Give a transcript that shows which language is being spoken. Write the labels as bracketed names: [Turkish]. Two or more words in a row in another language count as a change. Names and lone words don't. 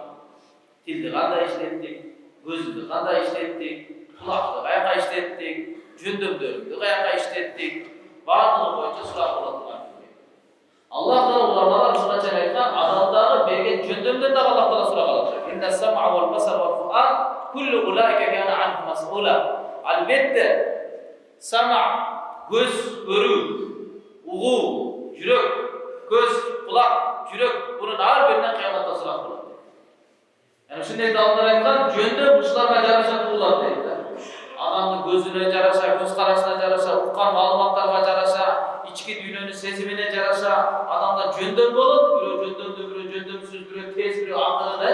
[Kyrgyz] Тилди кандай иштеттик, көздү кандай иштеттик, кулакты каяка иштеттик, жөндөмдөрүңдү каяка иштеттик, баардыгы боюнча сурак болот турган. Аллах Таала уламалар ушуга чейин айткан, адамдагы берген жөндөмдөн дагы Аллах Таала сурак алат. [Arabic] إن السمع والبصر والفؤاد كل أولئك كان عنه مسؤولا. [Kyrgyz] Албетте сама көз көрүү, угуу, жүрөк, көз, кулак, жүрөк, bunun ар биринен кыяматта сурак болот. Yani ушундай адамдар айткан, жөндөм ушуларга жараша туулат дейт. Адамдын көзүнө жараша, көз карашына жараша, уккан маалыматтарга жараша, ички дүйнөнүн сезимине жараша, адамда жөндөм болот, бирөө жөндөмдүү, бирөө жөндөмсүз, бирөө тез, бирөө акыры.